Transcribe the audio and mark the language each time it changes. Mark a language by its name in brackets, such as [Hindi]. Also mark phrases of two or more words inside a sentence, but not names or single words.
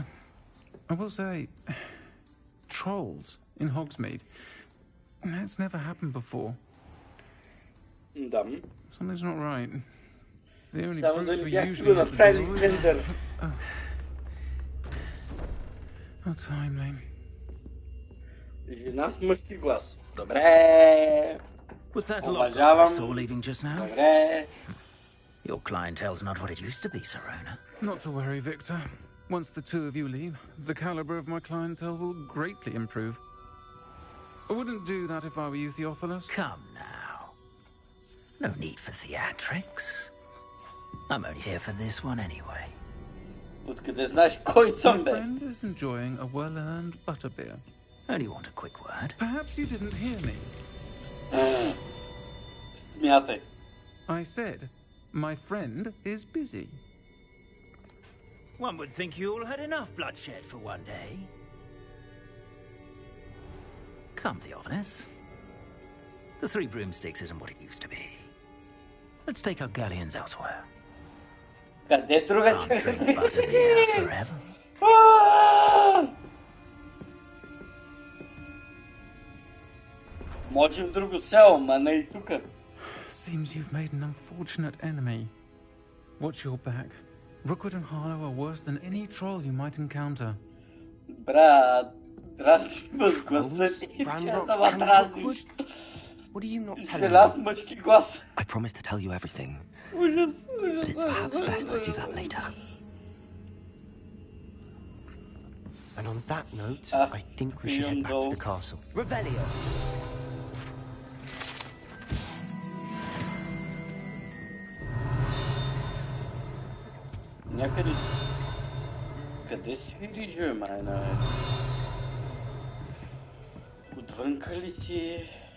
[English] I will say, trolls in Hogsmeade. That's never happened before. Something's not right. The only brutes we usually have to deal with... How timely. [Bulgarian] Жена с мъжки глас. Добре. [English] Was that Lodgok I saw leaving just now? [Bulgarian] Добре. [English] Your clientele's not what it used to be, Sirona. Not to worry, Victor. Once the two of you leave, the caliber of my clientele will greatly improve. I wouldn't do that if I were you, Theophilus. Come now. No need for theatrics. I'm only here for this one anyway. [Bulgarian] Откъде знаеш кой съм, бе? [English] My friend is enjoying a well-earned butterbeer. Only want a quick word. Perhaps you didn't hear me. [Bulgarian] Смятай. [English] I said, my friend is busy. One would think you all had enough bloodshed for one day. Come, Theophilus. The Three Broomsticks isn't what it used to be. Let's take our galleons elsewhere. [Bulgarian] Къде друга [English] Can't drink butterbeer forever. [Bulgarian] Може в друго село, ма не и тука. [English] Seems you've made an unfortunate enemy. Watch your back. Rookwood and Harlow are worse than any troll you might encounter. [Bulgarian] Брат, дразниш ме с гласа ти. [English] Ranrock and Rookwood? What are you not telling [Bulgarian] Желяз [English] me? [Bulgarian] мъжки глас. [English] I promise to tell you everything, [Bulgarian] Ужас, [English] but it's perhaps best I do that later. And on that note, I think we should head back to the castle. Revelio! [Bulgarian] Някъде... Къде свири, жо, майна? Отвънка ли си?